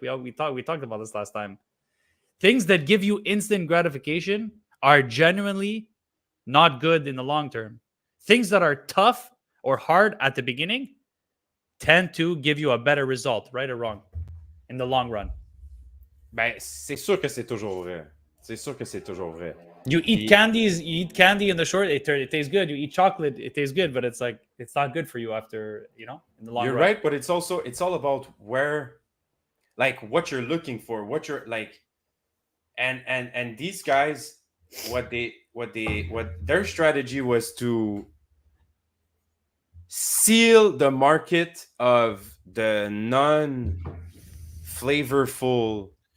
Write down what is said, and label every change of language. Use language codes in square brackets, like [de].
[en] We talked about this last time. Things that give you instant gratification are genuinely not good in the long term. Things that are tough or hard at the beginning tend to give you a better result, right or wrong. in the long run. [fr] Ben, c'est sûr que c'est toujours vrai. C'est sûr que c'est toujours vrai. [en] You eat candy in the short, it tastes good. You eat chocolate, it tastes good, but it's like it's not good for you after, in the long You're run. right, but it's all about where, like, what you're looking for, what you're like, and these guys, what their strategy was to seal the market of the non-flavorful.